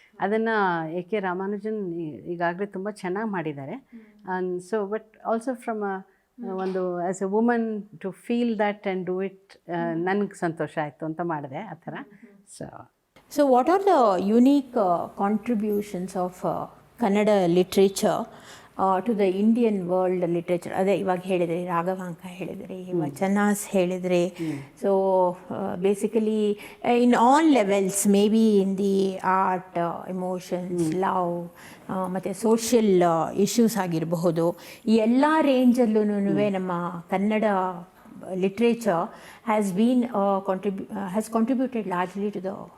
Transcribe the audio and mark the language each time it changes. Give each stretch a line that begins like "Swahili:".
Kannada: ಅದನ್ನು A K Ramanujan ಈಗಾಗಲೇ ತುಂಬ ಚೆನ್ನಾಗಿ ಮಾಡಿದ್ದಾರೆ.
English: so but also from a ಒಂದು as a woman to feel that and do it
Kannada: ನನಗೆ ಸಂತೋಷ ಆಯಿತು ಅಂತ ಮಾಡಿದೆ ಆ ಥರ.
English: So what are the unique contributions of Kannada literature to the Indian world literature?
Kannada: ಅದೇ ಇವಾಗ ಹೇಳಿದ್ರಿ, ರಾಘವಾಂಕ ಹೇಳಿದ್ರಿ, ವಚನಾಸ್ ಹೇಳಿದ್ರಿ.
English: so basically in all levels, may be in the art, emotions, love ಮತ್ತು social issues
Kannada: ಆಗಿರಬಹುದು, ಈ ಎಲ್ಲ ರೇಂಜಲ್ಲೂ ನಮ್ಮ Kannada
English: literature has been has contributed largely to the